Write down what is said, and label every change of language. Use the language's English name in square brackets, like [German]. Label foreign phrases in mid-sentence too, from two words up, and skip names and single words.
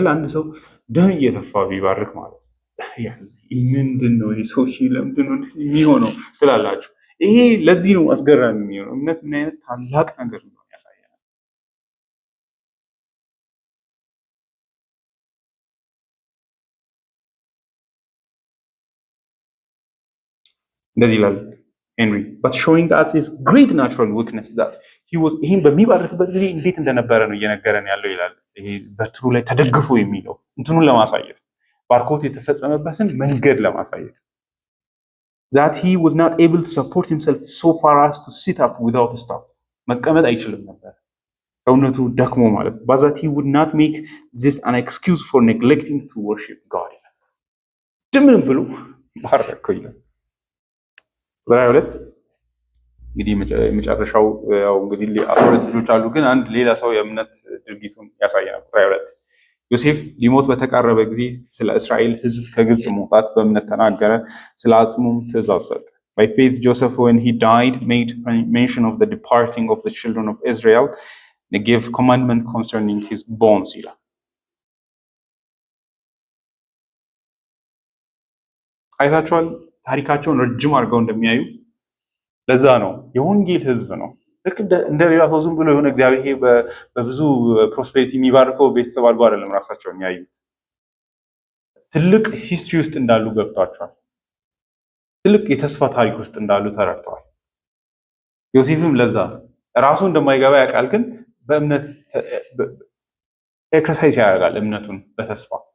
[Amharic] አንድ ሰው ደም እየተፋ ቢባርክ ማለት ነው። ምንድን ነው ይሄ ሰው ለምንድን ነው እንደዚህ የሚሆነው ትላላችሁ። ይሄ ለዚህ ነው አስገራሚ የሚሆነው። እምነት ምን አይነት ታላቅ ነገር ነው ያሳያል። እንደዚህ ይላል ሄንሪ [English] but showing us his great natural weakness that he was [Amharic] ይሄን በሚባርክበት ጊዜ እንዴት እንደነበረ ነው እየነገረን ያለው ይላል። ይሄ በትሩ ላይ ተደግፎ የሚለው እንትኑን ለማሳየት ባርኮት የተፈጸመበትን መንገድ ለማሳየት [English] that he was not able to support himself so far as to sit up without a staff [Amharic] መቀመጥ አይችልም ነበር ሰውነቱ ደክሞ ማለት ነው። [English] but that he would not make this an excuse for neglecting to worship God [Amharic] ድምን ብሎ ባረከው ይላል። ቁጥር 22 እንግዲህ መጨረሻው ያው እንግዲህ 12 ልጆች አሉ፣ ግን አንድ ሌላ ሰው የእምነት ድርጊቱን ያሳየናል። ቁጥር 22 ዮሴፍ ሊሞት በተቃረበ ጊዜ ስለ እስራኤል ሕዝብ ከግብጽ መውጣት በእምነት ተናገረ፣ ስለ አጽሙም ትእዛዝ ሰጠ። [English] By faith Joseph when he died made mention of the departing of the children of Israel and gave commandment concerning his bones [Amharic] ይላል። አይታችኋል ታሪካቸውን ረጅም አድርገው እንደሚያዩ። ለዛ ነው የወንጌል ሕዝብ ነው። ልክ እንደ ሌላ ሰው ዝም ብሎ የሆነ እግዚአብሔር በብዙ ፕሮስፔሪቲ የሚባርከው ቤተሰብ አድርጎ አይደለም ራሳቸውን ያዩት። ትልቅ ሂስትሪ ውስጥ እንዳሉ ገብቷቸዋል። ትልቅ የተስፋ ታሪክ ውስጥ እንዳሉ ተረድተዋል። ዮሴፍም ለዛ ራሱ እንደማይገባ ያውቃል፣ ግን በእምነት ኤክሰርሳይዝ ያደርጋል እምነቱን በተስፋ።